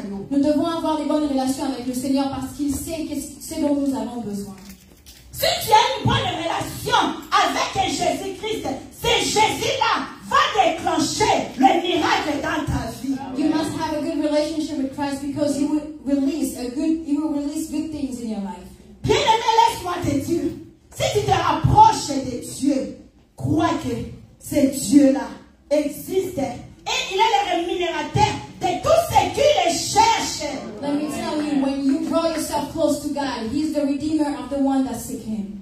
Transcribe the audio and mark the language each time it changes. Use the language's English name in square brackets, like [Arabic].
[French] Nous devons avoir des bonnes relations avec le Seigneur parce qu'il sait ce dont nous avons besoin. Si tu as une bonne relation avec Jésus-Christ, c'est Jésus-là va déclencher le miracle dans ta vie. [English] You must have a good relationship with Christ because He will release good things in your life. [French] Bien-aimé, laisse-moi te dire, si tu te rapproches de Dieu, crois que ce Dieu-là existe et il est le rémunérateur de tout ce qui le cherche. [English] Let me tell you, when you draw yourself close to God, He's the redeemer of the one that seek Him.